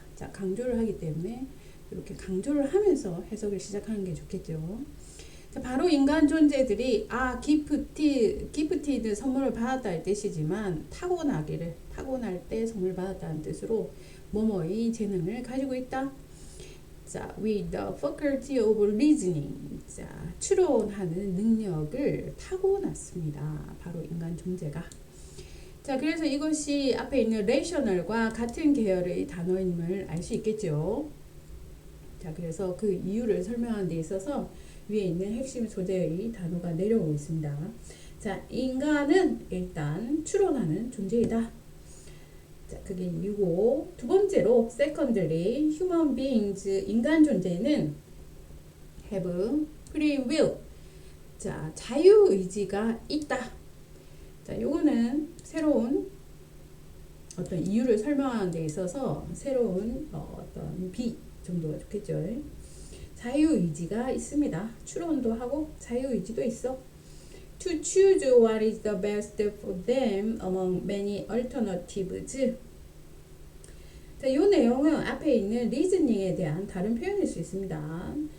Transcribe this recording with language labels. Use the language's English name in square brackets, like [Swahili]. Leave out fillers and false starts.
[Korean] 자, 강조를 하기 때문에 이렇게 강조를 하면서 해석을 시작하는 게 좋겠죠. 자, 바로 인간 존재들이 gifted 선물을 받았다는 뜻이지만 타고날 때 선물 받았다는 뜻으로 뭐뭐의 재능을 가지고 있다. [English] 자, with the faculty of reasoning. [Korean] 자, 추론하는 능력을 타고났습니다. 바로 인간 존재가. 자, 그래서 이것이 앞에 있는 rational과 같은 계열의 단어임을 알 수 있겠죠. 자, 그래서 그 이유를 설명하는 데 있어서 위에 있는 핵심 소재의 단어가 내려오고 있습니다. 자, 인간은 일단 추론하는 존재이다. 자, 그게 이유고, 두 번째로 secondly, human beings, 인간 존재는 have free will. 자, 자유의지가 있다. 자, 요거는 새로운 어떤 이유를 설명하는 데 있어서 새로운 어떤 비 정도가 좋겠죠. 자유의지가 있습니다. 추론도 하고 자유의지도 있어. [English] To choose what is the best for them among many alternatives. [Korean] 자, 이 내용은 앞에 있는 reasoning에 대한 다른 표현일 수 있습니다.